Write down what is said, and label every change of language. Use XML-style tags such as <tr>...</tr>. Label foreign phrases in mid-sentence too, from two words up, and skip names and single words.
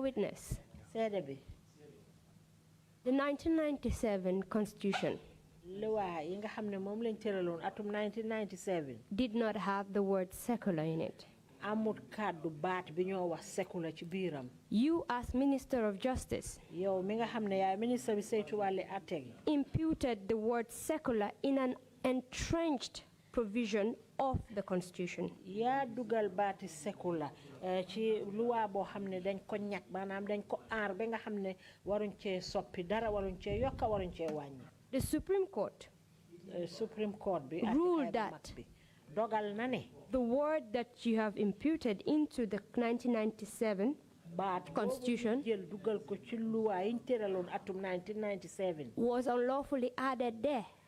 <en>Witness, the 1997 Constitution did not have the word secular in it. You, as Minister of Justice, imputed the word secular in an entrenched provision of the Constitution.</en> <wo>Ya dugal baati secular ci loi boo xam ne dañ ko ñak maanaam dañ ko aar ba nga xam ne waruñ cee soppi dara waruñ cee yokka waruñ cee wàññi.</wo> <en>The Supreme Court ruled that the word that you have imputed into the 1997 Constitution was unlawfully added there.</en>